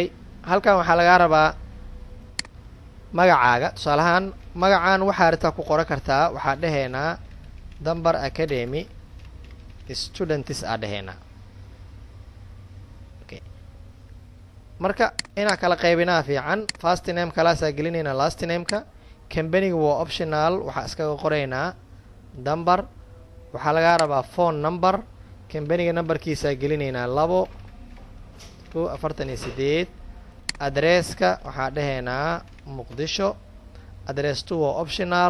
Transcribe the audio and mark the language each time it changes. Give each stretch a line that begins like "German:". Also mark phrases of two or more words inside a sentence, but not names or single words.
Somali: halkan waxaa lagaa rabaa magacaaga. tusaalahaan magacaan waxaa ritaa ku qoran kartaa. waxaa dhahaynaa Dambar Academy Students aa dhahaynaa.
English: okay.
Somali: marka inaa kala qaybinaa fiican.
English: first name
Somali: kalaasaa gelinayna
English: last name-ka.
Somali: kambaniga waa optional, waxaa iskaga qoraynaa Dambar. waxaa lagaa rabaa
English: phone number.
Somali: kambaniga numberkiisaa gelinaynaa 248. adresska waxaa dhahaynaa Muqdisho. adress 2 waa optional.